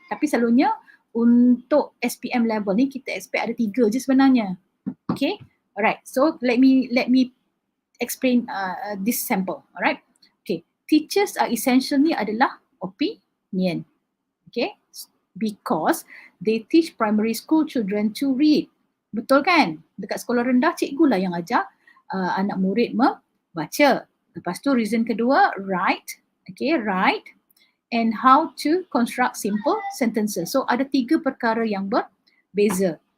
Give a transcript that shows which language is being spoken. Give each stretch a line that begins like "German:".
Malay: Tapi selalunya untuk SPM level ni kita expect ada tiga je sebenarnya. Okay, alright.
English: So let me explain this sample. Alright. Okay, teachers are essentially adalah opinion. Okay, because they teach primary school children to read.
Malay: Betul kan? Dekat sekolah rendah cikgu lah yang ajar anak murid membaca. Lepas tu
English: reason kedua, write. Okay, write and how to construct simple sentences.
Malay: So ada tiga perkara yang berbeza.